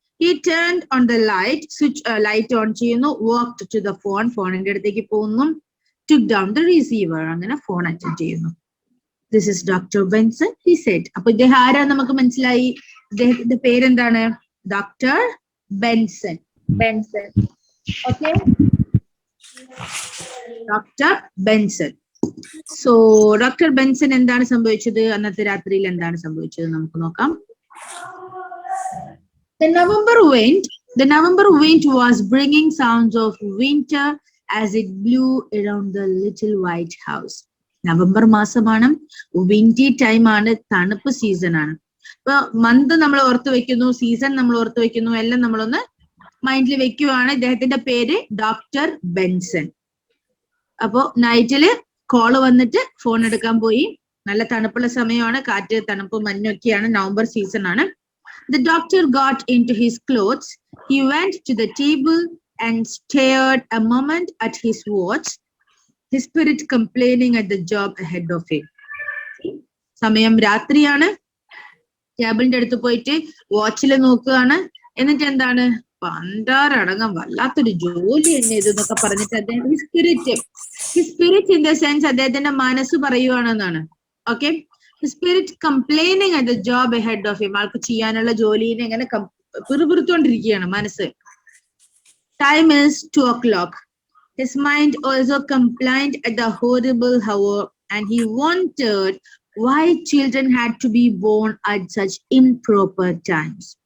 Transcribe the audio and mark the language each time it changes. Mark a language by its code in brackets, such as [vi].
[en] He turned on the light, light on ചെയ്യുന്നു, walked to the phone, [ml] ഫോണിന്റെ അടുത്തേക്ക് പോകുന്നു, [en] took down the receiver, [ml] അങ്ങനെ ഫോൺ അറ്റൻഡ് ചെയ്യുന്നു. [en] This is Dr. Benson, he said. [ml] അപ്പൊ ഇദ്ദേഹം ആരാ നമുക്ക് മനസ്സിലായി. ഇദ്ദേഹത്തിന്റെ പേരെന്താണ്? Doctor Benson. Benson. Okay, doctor Benson. So doctor Benson എന്താണ് സംഭവിച്ചത്? അന്നത്തെ രാത്രിയിൽ എന്താണ് സംഭവിച്ചത് നമുക്ക് നോക്കാം. [en] The November wind was bringing sounds of winter as it blew around the little white house. [ml] November മാസമാണ്, വിൻഡി ടൈം ആണ്, തണുപ്പ് സീസൺ ആണ്. ഇപ്പൊ മന്ത് നമ്മൾ ഓർത്ത് വെക്കുന്നു, സീസൺ നമ്മൾ ഓർത്ത് വെക്കുന്നു, എല്ലാം നമ്മളൊന്ന് മൈൻഡിൽ വെക്കുവാണ്. ഇദ്ദേഹത്തിന്റെ പേര് ഡോക്ടർ ബെൻസൺ. അപ്പോ നൈറ്റില് കോള് വന്നിട്ട് ഫോൺ എടുക്കാൻ പോയി. നല്ല തണുപ്പുള്ള സമയമാണ്, കാറ്റ്, തണുപ്പ്, മഞ്ഞൊക്കെയാണ്, നവംബർ സീസൺ ആണ്. [en] The doctor got into his clothes. He went to the table and stared a moment at his watch, his spirit complaining at the job ahead of him. [ml] സമയം രാത്രിയാണ്. ടേബിളിന്റെ അടുത്ത് പോയിട്ട് വാച്ചിൽ നോക്കുകയാണ്. എന്നിട്ട് എന്താണ്, പണ്ടാരടങ്ങാൻ വല്ലാത്തൊരു ജോലി തന്നെ ഇതെന്നൊക്കെ പറഞ്ഞിട്ട് അദ്ദേഹം [en] spirit in the sense [ml] അദ്ദേഹത്തിന്റെ മനസ്സ് പറയുവാണെന്നാണ്. [en] Okay, spirit complaining at the job ahead of him. [ml] ആൾക്ക് ചെയ്യാനുള്ള ജോലിനെ ഇങ്ങനെ പിറുപിറുത്തോണ്ടിരിക്കുകയാണ് മനസ്സ്. [en] Time is 2 o'clock. His mind also complained at the horrible hour, and he wondered why children had to be born at such improper times.